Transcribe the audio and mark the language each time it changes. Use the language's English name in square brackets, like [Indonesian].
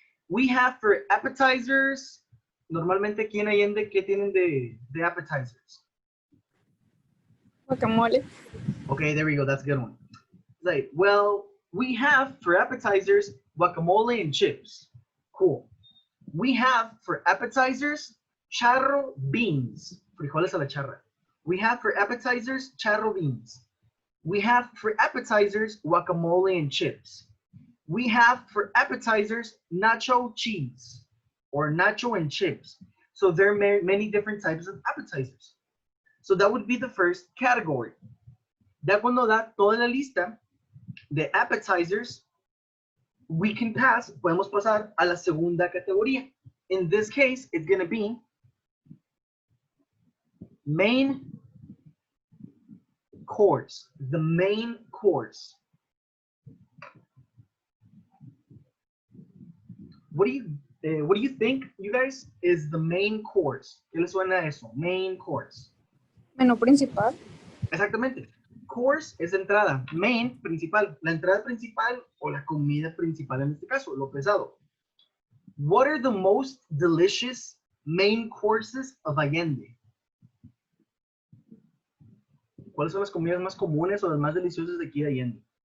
[English] We have for appetizers, [Spanish] normalmente aquí en Allende, ¿qué tienen de appetizers? Guacamole. [English] Okay, there we go. That's a good one. Like, well, we have for appetizers, guacamole and chips. Cool. We have for appetizers, charro beans. [Spanish] Frijoles a la charra. [English] We have for appetizers, charro beans. We have for appetizers, guacamole and chips. We have for appetizers, nacho cheese or nacho and chips. So there are many different types of appetizers. So that would be the first category. [Spanish] Ya cuando da toda la lista de appetizers, [English] we can pass, [Spanish] podemos pasar a la segunda categoría. [English] In this case, it's going to be main course, the main course. What do you think, you guys, is the main course? [Spanish] ¿Qué les suena eso? Main course. Menú principal. Exactamente. Course es entrada. Main, principal. La entrada principal o la comida principal en este caso, lo pesado. [English] What are the most delicious main courses of Allende? [Spanish] ¿Cuáles son las comidas más comunes o las más deliciosas de aquí de Allende?